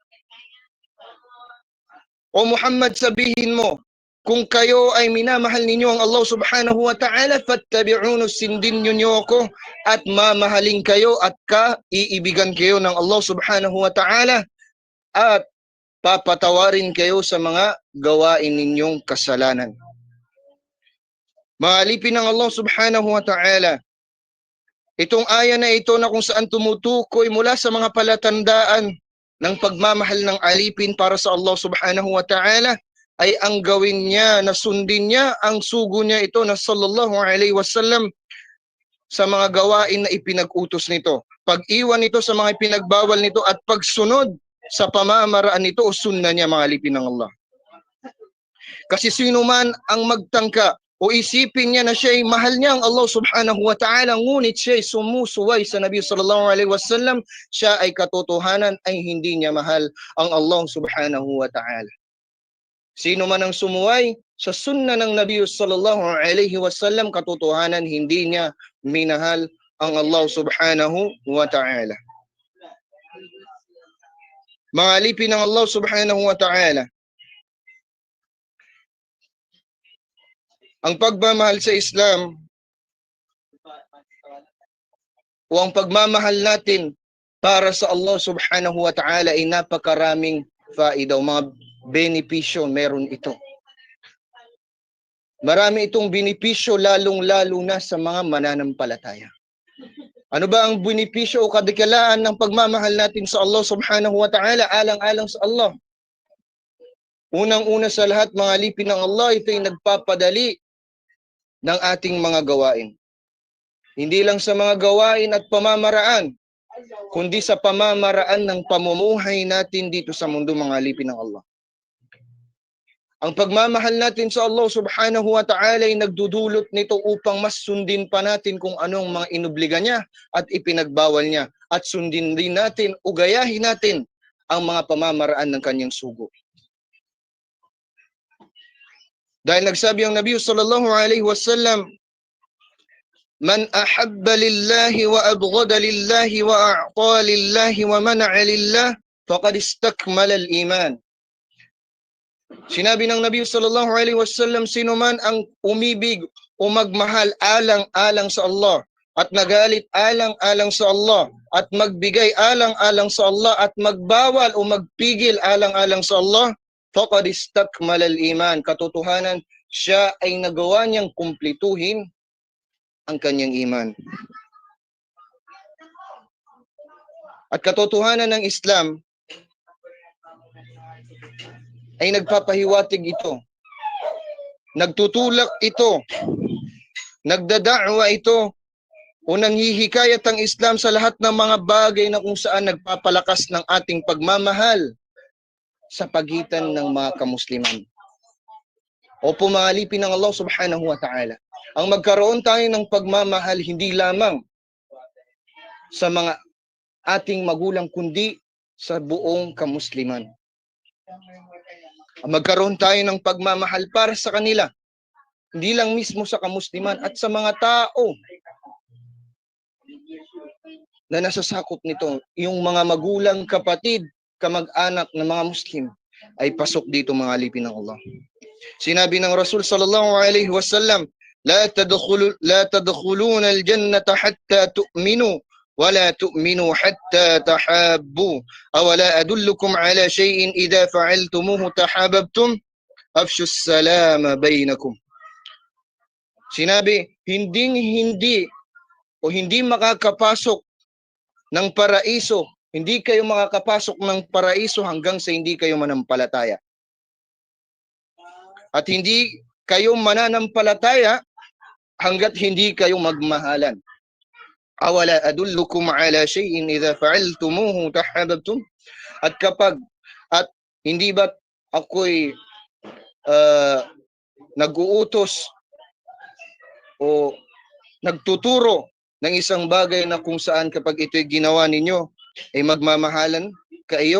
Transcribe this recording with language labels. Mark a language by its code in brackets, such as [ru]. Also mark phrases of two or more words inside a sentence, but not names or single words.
[tl] O Muhammad, sabihin mo, kung kayo ay minamahal ninyo ang Allah [ar] سبحانه وتعالى, [tl] fattabi'uni, sundin ninyo ako at mamahalin kayo at iibigan kayo ng Allah [ar] سبحانه وتعالى [tl] at papatawarin kayo sa mga gawain ninyong kasalanan. Mga alipin ng Allah [ar] سبحانه وتعالى, [tl] itong aya na ito na kung saan tumutukoy mula sa mga palatandaan ng pagmamahal ng alipin para sa Allah [ar] سبحانه وتعالى [tl] ay ang gawin niya na sundin niya ang sugo niya ito na [ar] صلى الله عليه وسلم [tl] sa mga gawain na ipinag-utos nito. Pag-iwan nito sa mga ipinagbawal nito at pagsunod sa pamamaraan nito o sunna niya, mga alipin ng Allah. Kasi sino man ang magtangka o isipin niya na siya'y mahal niya ang Allah [ar] سبحانه وتعالى, [tl] ngunit siya'y sumusuway sa Nabi [ar] صلى الله عليه وسلم, [tl] siya ay katotohanan ay hindi niya mahal ang Allah [ar] سبحانه وتعالى. [tl] Sino man ang sumuway sa sunna ng Nabi [ar] صلى الله عليه وسلم, [tl] katotohanan hindi niya minahal ang Allah [ar] سبحانه وتعالى. [tl] Mga alipin ng Allah [ar] سبحانه وتعالى, [tl] ang pagmamahal sa Islam o ang pagmamahal natin para sa Allah [ar] سبحانه وتعالى [tl] ay napakaraming faida o mga benepisyo meron ito. Marami itong benepisyo lalong-lalo na sa mga mananampalataya. Ano ba ang benepisyo o kadikalaan ng pagmamahal natin sa Allah [ar] سبحانه وتعالى [tl] alang-alang sa Allah? Unang-una sa lahat, mga alipin ng Allah, ito ay nagpapadali ng ating mga gawain. Hindi lang sa mga gawain at pamamaraan, kundi sa pamamaraan ng pamumuhay natin dito sa mundo, mga alipin ng Allah. Ang pagmamahal natin sa Allah [ar] سبحانه وتعالى [tl] ay nagdudulot nito upang mas sundin pa natin kung anong mga inobliga niya at ipinagbawal niya. At sundin din natin o gayahin natin ang mga pamamaraan ng kanyang sugo. Dahil nagsabi ang Nabi [ar] صلى الله عليه وسلم من أحب لله وأبغض لله وأعطى لله ومنع لله فقد استكمل الإيمان. [tl] Sinabi ng Nabi [ar] صلى الله عليه وسلم, [tl] sino man ang umibig o magmahal alang-alang sa Allah at nagalit alang-alang sa Allah at magbigay alang-alang sa Allah at magbawal o magpigil alang-alang sa Allah, [ar] فقد استكمل الإيمان. [tl] Katotohanan, siya ay nagawa niyang kumplituhin ang kanyang iman. At katotohanan ng Islam ay nagpapahiwatig ito, nagtutulak ito, nagdada'wa ito, o nanghihikayat ang Islam sa lahat ng mga bagay na kung saan nagpapalakas ng ating pagmamahal sa pagitan ng mga kamusliman. O pumalipin ng Allah [ar] سبحانه وتعالى. [tl] Ang magkaroon tayo ng pagmamahal hindi lamang sa mga ating magulang kundi sa buong kamusliman. Magkaroon tayo ng pagmamahal para sa kanila, hindi lang mismo sa kamusliman at sa mga tao na nasasakop nito. Yung mga magulang, kapatid, kamag-anak ng mga Muslim ay pasok dito, mga alipin ng Allah. Sinabi ng Rasul [ar] صلى الله عليه وسلم لا تدخلون الجنة حتى تؤمنوا ولا تؤمنوا حتى تحابوا أولا أدلكم على شيء إذا فعلتموه تحاببتم أفشوا السلام بينكم. [tl] Sinabi, hindi makakapasok ng paraiso, hindi kayo makakapasok ng paraiso hanggang sa hindi kayo manampalataya. At hindi kayo mananampalataya hanggat hindi kayo magmahalan. [ar] أولا أدلكم على شيء إذا فعلتموه تحاببتم. [tl] At hindi ba ako'y nag-uutos o nagtuturo ng isang bagay na kung saan kapag ito'y ginawa ninyo ay magmamahalan kayo?